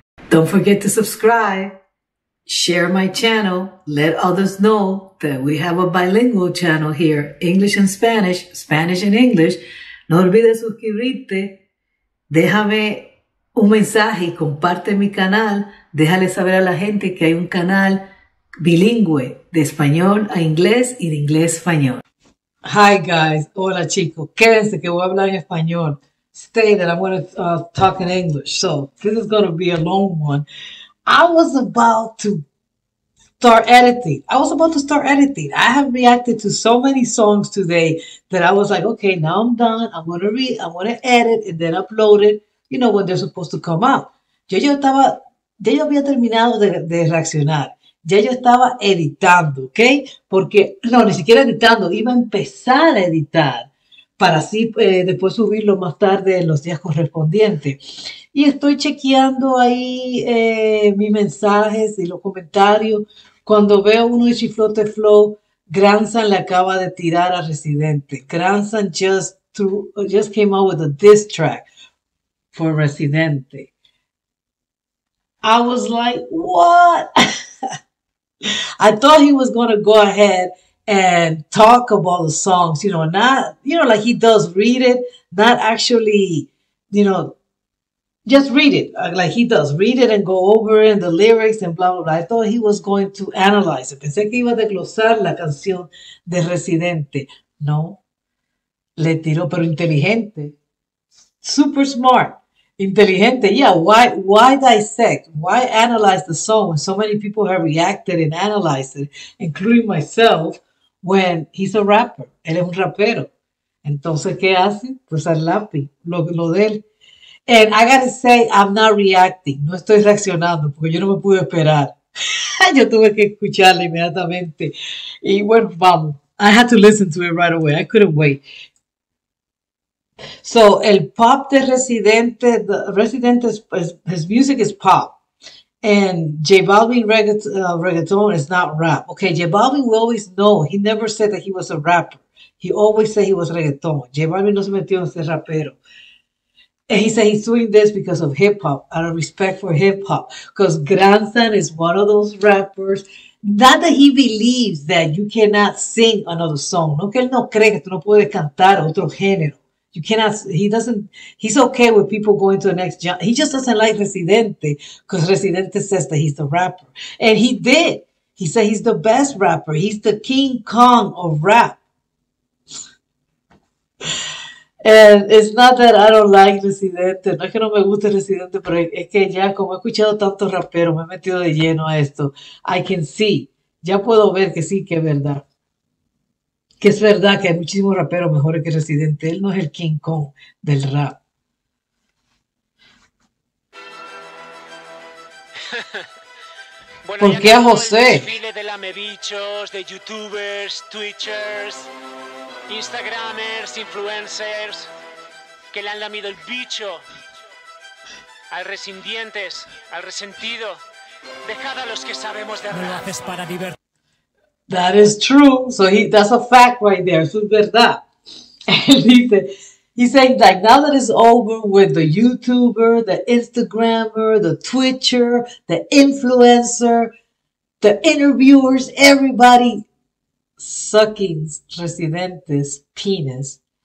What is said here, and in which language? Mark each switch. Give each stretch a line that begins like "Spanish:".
English: Don't forget to subscribe, share my channel, let others know that we have a bilingual channel here, English and Spanish, Spanish and English.
Spanish: No olvides suscribirte, déjame un mensaje y comparte mi canal. Déjale saber a la gente que hay un canal bilingüe de español a inglés y de inglés a español.
English: Hi guys,
Spanish: hola chicos, quédense que voy a hablar en español.
English: Stay that I'm going to talk in English. So this is going to be a long one. I was about to start editing. I have reacted to so many songs today that I was like, okay, now I'm done. I'm going to edit and then upload it, you know, when they're supposed to come out.
Spanish: Ya yo había terminado de reaccionar. Ya yo estaba editando, ¿ok? Porque, no, ni siquiera editando, iba a empezar a editar para así después subirlo más tarde en los días correspondientes. Y estoy chequeando ahí mis mensajes y los comentarios. Cuando veo uno de Chiflote Flow, Granzan le acaba de tirar a Residente.
English: Granzan just came out with a diss track for Residente. I was like, what? I thought he was going to go ahead and talk about the songs, you know, not, you know, like he does, read it, not actually, you know, just read it like he does, read it and go over it and the lyrics and blah, blah, blah. I thought he was going to analyze it.
Spanish: Pensé que iba a desglosar la canción de Residente. No, le tiró, pero inteligente,
English: super smart.
Spanish: Inteligente, yeah.
English: Why dissect? Why analyze the song when so many people have reacted and analyzed it, including myself, when he's a rapper?
Spanish: Él es un rapero. Entonces, ¿qué hace? Pues al lápiz, lo de él.
English: And I gotta say, I'm not reacting.
Spanish: No estoy reaccionando porque yo no me pude esperar. Yo tuve que escucharla inmediatamente. Y bueno, vamos.
English: I had to listen to it right away. I couldn't wait. So,
Spanish: el pop de Residente,
English: his music is pop. And JBalvin reggaeton is not rap. Okay, JBalvin, we always know, he never said that he was a rapper. He always said he was reggaeton. JBalvin no se metió en ser rapero. And he said he's doing this because of hip-hop, out of respect for hip-hop. Because Granzan is one of those rappers. Not that he believes that you cannot sing another song.
Spanish: No que él no cree que tú no puedes cantar otro género.
English: You cannot, he's okay with people going to the next genre. He just doesn't like Residente because Residente says that he's the rapper. And he did. He said he's the best rapper. He's the King Kong of rap. And it's not that I don't like Residente.
Spanish: No es que no me guste Residente, pero es que ya como he escuchado tantos raperos, me he metido de lleno a esto.
English: I can see.
Spanish: Ya puedo ver que sí, que es verdad. Que es verdad que hay muchísimos raperos mejores que Residente. Él no es el King Kong del rap. Bueno, ¿por qué a José? El desfile de lamebichos, de youtubers, twitchers, instagramers, influencers, que le han lamido el bicho al resintientes, al resentido. Dejad a los que sabemos de rap. No lo haces para divertir.
English: That is true. So that's a fact right there.
Spanish: Eso es verdad.
English: And he's saying like now that it's over with the YouTuber, the Instagrammer, the Twitcher, the influencer, the interviewers, everybody sucking Residente's penis.